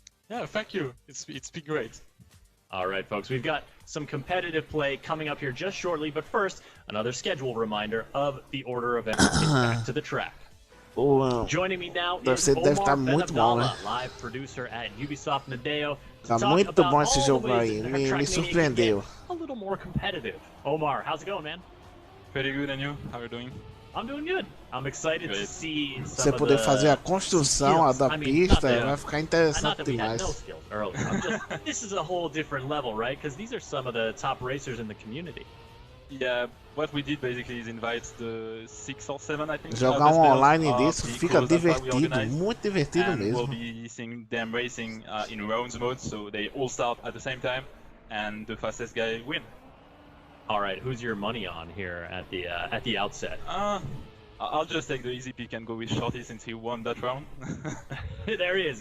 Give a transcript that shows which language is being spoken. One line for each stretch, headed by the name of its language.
English: Yeah, thank you. It's been great. All right, folks, we've got some competitive play coming up here just shortly, but first, another schedule reminder of the order of events back to the track. Joining me now is Omar Ben Abdallah, live producer at Ubisoft Nadeo.
Portuguese: Tá muito bom esse jogo aí, me surpreendeu.
English: A little more competitive. Omar, how's it going, man? Pretty good, and you? How are you doing? I'm doing good. I'm excited to see
Portuguese: você poder fazer a construção da pista, vai ficar interessante demais.
English: This is a whole different level, right? Because these are some of the top racers in the community. Yeah, what we did basically is invite the 6 or 7, I think.
Portuguese: Jogar online disso fica divertido, muito divertido mesmo.
English: We'll be seeing them racing in rounds mode, so they all start at the same time, and the fastest guy win. All right, who's your money on here at the outset? I'll just take the easy pick and go with Shorty since he won that round. There he is.